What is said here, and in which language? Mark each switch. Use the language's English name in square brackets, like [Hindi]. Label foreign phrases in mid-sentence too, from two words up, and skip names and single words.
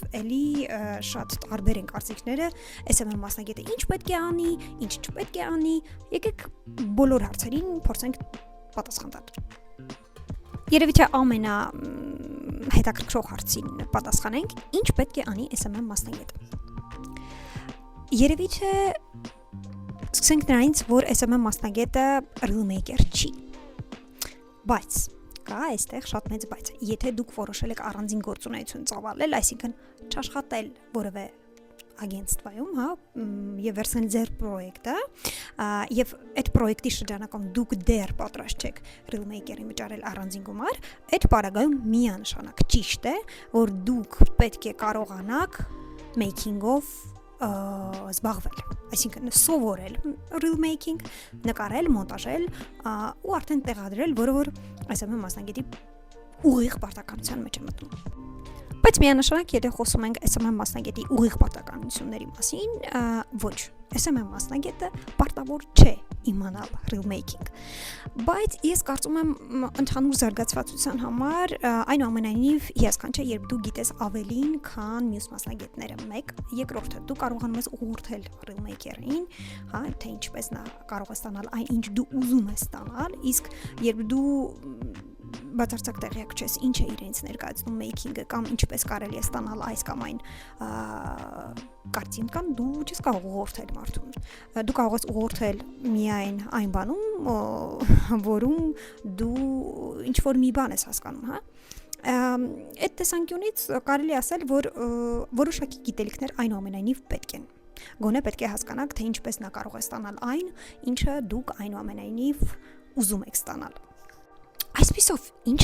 [Armenian] էլի շատ տարբեր են կարծիքները SMM մասնագետը ինչ պետք է անի, ինչ չպետք է անի, եկեք բոլոր հարցերին փորձենք պատասխան տալ։ Երևի թե հետաքրքրող հարցին պատասխանենք, ինչ պետք է անի SMM մասնագետը։ Երևի թե սկսենք նրանից, որ SMM մասնագետը reel-maker չի։ Բայց կա այստեղ շատ մեծ բայց։ Եթե դուք որոշել եք առանձին գործունեություն ծավալել, այսինքն չաշխատել որևէ агентствоյում, հա, եւ վերցնել ձեր պրոյեկտը, եւ այդ պրոյեկտի շրջանակում դուք դեռ պատրաստ չեք reel-maker-ին վճարել առանձին գումար, այդ պարագայում միանշանակ ճիշտ է, որ դուք պետք է կարողանաք making-ով զբաղվել, այսինքն սովորել reel-making, նկարել, մոնտաժել ու արդեն տեղադրել, որը SMM մասնագետի ուղիղ պարտականության մեջ է մտնում։ Բայց միանշանակ եթե խոսում ենք SMM մասնագետի ուղիղ պարտականությունների մասին, ոչ, SMM մասնագետը պարտավոր չէ իմանալ reel-making։ Բայց ես կարծում եմ ընդհանուր զարգացվածության համար այնուամենայնիվ հիասքանչ է, երբ դու գիտես ավելին, քան մյուս մասնագետները։ Մեկ, երկրորդը, դու կարողանում ես ուղղորդել reel-maker-ին, հա, թե ինչպես նա կարող է ստանալ այն, ինչ դու ուզում ես ստանալ, իսկ երբ դու բացարձակ տեղյակ չես ինչ է իրենց ներկայացնում making-ը կամ ինչպես կարելի է ստանալ այս կամ այն կարտինկան, դու չես կարող ուղղորդել մարդուն։ Դու կարող ես ուղղորդել միայն այն բանում, որում դու ինչ-որ մի բան ես հասկանում, հա։ Այդ տեսանկյունից կարելի է ասել, որ որոշակի գիտելիքներ այնուամենայնիվ պետք են։ Գոնե պետք է հասկանաք, թե ինչպես նա կարող է ստանալ այն, ինչը դուք այնուամենայնիվ ուզում եք ստանալ։ Այսպիսով, ինչ